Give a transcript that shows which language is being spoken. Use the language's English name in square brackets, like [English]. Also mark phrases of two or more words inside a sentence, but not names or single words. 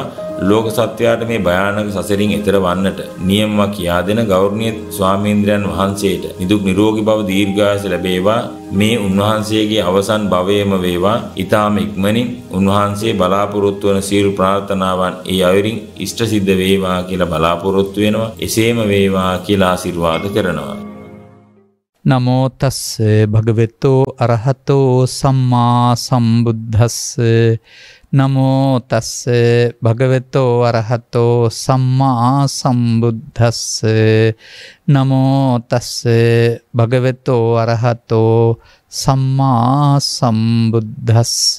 [Sinhala] ලෝක සත්‍යයට මේ භයානක සසරින් එතර වන්නට නියමව කියා දෙන ගෞරවනීය ස්වාමීන්ද්‍රයන් වහන්සේට නිදුක් නිරෝගී බව දීර්ඝායස ලැබේවා. මේ උන්වහන්සේගේ අවසන් භවයේම වේවා. ඊ타ම ඉක්මනින් උන්වහන්සේ බලාපොරොත්තු වන සියලු ප්‍රාර්ථනාවන් ඒ අයුරින් ඉෂ්ට සිද්ධ වේවා කියලා බලාපොරොත්තු වෙනවා. එසේම වේවා කියලා ආශිර්වාද කරනවා. [Pali] නමෝ තස්ස භගවතෝ අරහතෝ සම්මා සම්බුද්දස්ස නමෝ තස්ස භගවතෝ අරහතෝ සම්මා සම්බුද්දස්ස නමෝ තස්ස භගවතෝ අරහතෝ සම්මා සම්බුද්දස්ස